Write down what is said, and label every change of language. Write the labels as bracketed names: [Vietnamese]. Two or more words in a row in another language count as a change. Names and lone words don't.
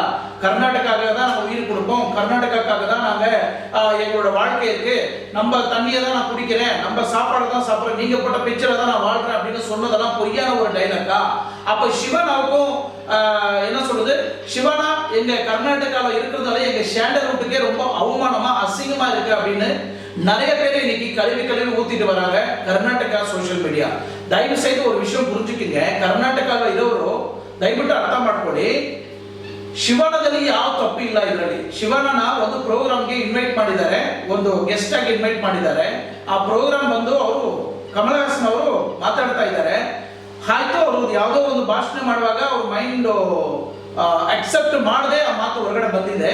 [Tamil] கர்நாடகாவுக்காக தான் நாங்க உயிர் கொடுப்போம், கர்நாடகாவுக்காக தான் நாங்க எங்களோட வாழ்க்கை இருக்கு, நம்ம தண்ணியை தான் நான் குடிக்கிறேன், நம்ம சாப்பாடு தான் சாப்பிட்றேன், நீங்க போட்ட பிக்சரை தான் நான் வாழ்றேன் அப்படின்னு சொன்னதெல்லாம் பொய்யான ஒரு டைலாக்கா? அப்ப சிவனாவுக்கும் என்ன சொல்றது, சிவனா எங்க கர்நாடகாவில் இருக்கிறதால எங்க சாண்டல்வுட்டுக்கே ரொம்ப அவமானமா அசிங்கமா இருக்கு அப்படின்னு நிறைய பேர் இன்னைக்கு கழுவி ஊத்திட்டு வராங்க கர்நாடகா [English] social media. [Tamil] ದಯவு செய்து ஒரு விஷயம் புரிஞ்சுக்கங்க, [Kannada] ಕರ್ನಾಟಕದಲ್ಲಿ ಇರೋರು ದಯವಿಟ್ಟು ಅರ್ಥ ಮಾಡ್ಕೊಳ್ಳಿ, ಶಿವನದಲ್ಲಿ ಯಾವ ತಪ್ಪು ಇಲ್ಲ. ಇದರಲ್ಲಿ ಶಿವನನ್ನ ಒಂದು ಪ್ರೋಗ್ರಾಮ್ಗೆ ಇನ್ವೈಟ್ ಮಾಡಿದ್ದಾರೆ, ಒಂದು ಗೆಸ್ಟ್ ಆಗಿ ಇನ್ವೈಟ್ ಮಾಡಿದ್ದಾರೆ. ಆ ಪ್ರೋಗ್ರಾಮ್ ಬಂದು ಅವರು ಕಮಲಹಾಸನ್ ಅವರು ಮಾತಾಡ್ತಾ ಇದ್ದಾರೆ. ಆಯ್ತು, ಅವರು ಯಾವುದೋ ಒಂದು ಭಾಷಣ ಮಾಡುವಾಗ ಅವ್ರ [English] mind accept [Kannada] ಮಾಡದೆ ಆ ಮಾತು ಹೊರಗಡೆ ಬಂದಿದೆ.